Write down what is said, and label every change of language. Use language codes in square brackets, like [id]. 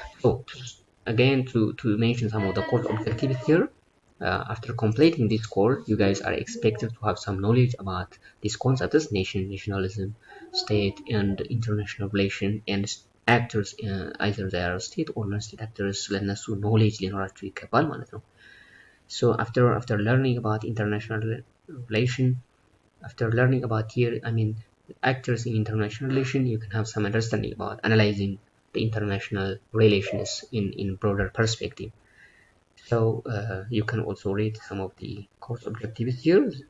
[en] So again, to mention some of the core objectives here, after completing this course, you guys are expected to have some knowledge about these concepts: nationalism, state, and international relation, and actors, either they are state or non-state actors. [am] ለነሱ knowledge ሊኖራቸው ይገባል ማለት ነው. [en] So after learning about international relation, after learning about here, actors in international relation, you can have some understanding about analyzing the international relations in broader perspective. So you can also read some of the course objectives here.